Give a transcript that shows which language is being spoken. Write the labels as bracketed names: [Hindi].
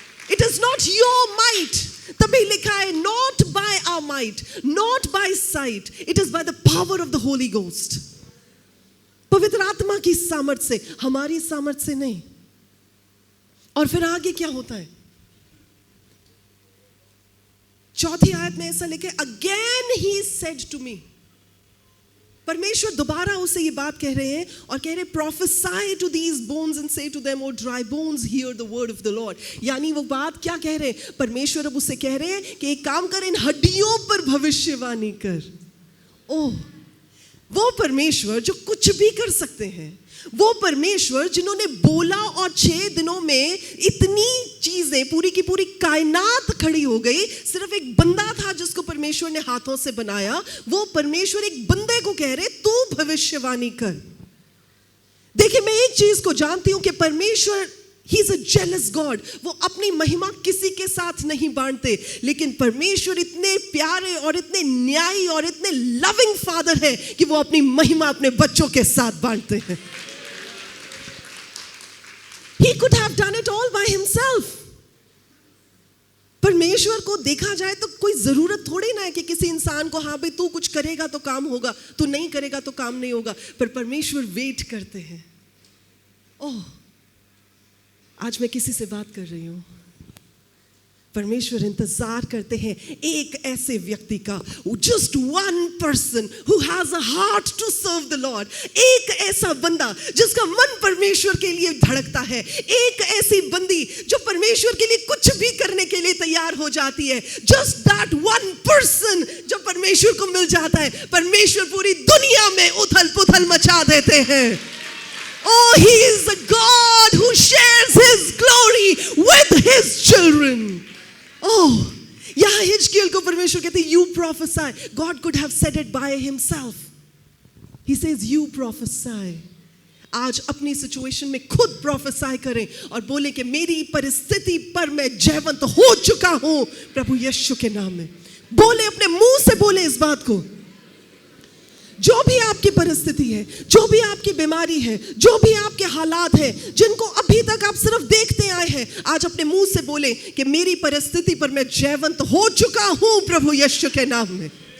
[English] It is not your might, तभी लिखा है not by our might, not by sight, it is by the power of the holy ghost. [Hindi] पवित्र आत्मा की सामर्थ्य से, हमारी सामर्थ्य से नहीं। और फिर आगे क्या होता है? चौथी आयत में ऐसा लिखे [English] again he said to me, [Hindi] परमेश्वर दोबारा उसे ये बात कह रहे [English] हैं और कह रहे prophesy to these bones and say to them, O dry bones, hear the word of the Lord. [Hindi] यानी वो बात क्या कह रहे हैं? परमेश्वर अब उसे कह रहे हैं कि एक काम कर, इन हड्डियों पर भविष्यवाणी कर। ओह, वो परमेश्वर जो कुछ भी कर सकते हैं, वो परमेश्वर जिन्होंने बोला और 6 दिनों में इतनी चीजें, पूरी की पूरी कायनात खड़ी हो गई। सिर्फ एक बंदा था जिसको परमेश्वर ने हाथों से बनाया। वो परमेश्वर एक बंदे को कह रहे तू भविष्यवाणी कर। देखिए, मैं एक चीज को जानती हूं कि परमेश्वर [English] He is a jealous God. [Hindi] वो अपनी महिमा किसी के साथ नहीं बांटते, लेकिन परमेश्वर इतने प्यारे और इतने न्यायी और इतने लविंग फादर है कि वो अपनी महिमा अपने बच्चों के साथ बांटते हैं। [English] He could have done it all by himself. [Hindi] परमेश्वर को देखा जाए तो कोई जरूरत थोड़ी ना है कि किसी इंसान को, हाँ भाई तू कुछ करेगा तो काम होगा, तू नहीं करेगा तो काम नहीं होगा। पर परमेश्वर वेट करते हैं। ओह, आज मैं किसी से बात कर रही हूं। परमेश्वर इंतजार करते हैं एक ऐसे व्यक्ति का, [English] just one person who has a heart to serve the Lord. [Hindi] एक ऐसा बंदा जिसका मन परमेश्वर के लिए धड़कता है। एक ऐसी बंदी जो परमेश्वर के लिए कुछ भी करने के लिए तैयार हो जाती है। [English] Just that one person [Hindi] जो परमेश्वर को मिल जाता है, परमेश्वर पूरी दुनिया में उथल पुथल मचा देते हैं। [English] Oh, he is a God who shares his glory with his children. [Hindi] Oh, यहाँ हिजकियेल को परमेश्वर कहते हैं, [English] you prophesy. God could have said it by himself. He says, you prophesy. [Hindi] आज अपनी सिचुएशन में खुद प्रोफेसाई करें और बोले कि मेरी परिस्थिति पर मैं जयवंत हो चुका हूं प्रभु यीशु के नाम में। बोले, अपने मुंह से बोले इस बात को। जो भी आपकी परिस्थिति है, जो भी आपकी बीमारी है, जो भी आपके हालात हैं, जिनको अभी तक आप सिर्फ देखते आए हैं, आज अपने मुंह से बोले कि मेरी परिस्थिति पर मैं जयवंत हो चुका हूं प्रभु यीशु के नाम में।